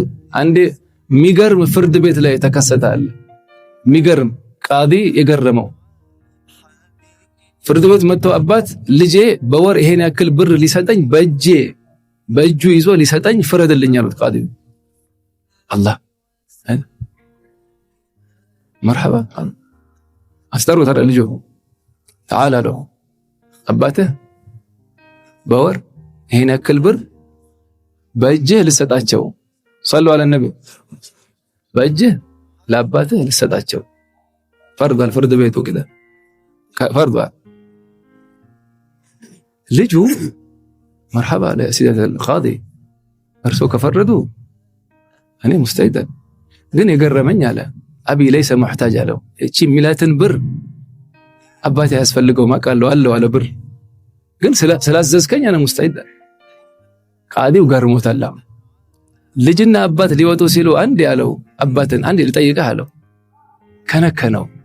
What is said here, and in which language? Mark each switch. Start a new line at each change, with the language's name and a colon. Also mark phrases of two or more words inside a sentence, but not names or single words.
Amharic: አንዴ ሚገርም ፍርድ ቤት ላይ ተከሰታል። ሚገርም ቃዲ የገረመው ፍርድ ቤት መጥቶ አባት ልጄ በወር ይሄን ያክል ብር ሊሰጠኝ በእጁ ይዞ ሊሰጠኝ ፍረድልኝ አሉት ቃዲ። አላህ መርሐባ አስተሩት አይደል ልጁ
Arabic: تعال له
Amharic: አባትህ በወር ይሄን ያክል ብር በእጅህ ልሰጣቸው
Arabic: صلوا على النبي
Amharic: በእጅህ ለአባትህ ልሰጣቸው ፈርዷል። ፍርድ ቤቱ كده ፈርዷል። ልጁ መርሐባ ለሲዳት القاضي እርሶ ከፈረዱ እኔ ሙስተዒድ ግን የገረመኝ አለ
Arabic: أبي ليس محتاج
Amharic: አለው እቺ ሚላትን ብር አባቴ ያስፈልገው ማቃለው አለ ብር ግን ስላዘዝከኝ እኔ ሙስተዒድ። ቃዲው ገርሞታል። ልጅና አባት ሊወጡ ሲሉ አንድ ያለው አባትን አንድ ልጠይቅህ አለው። ከነከነው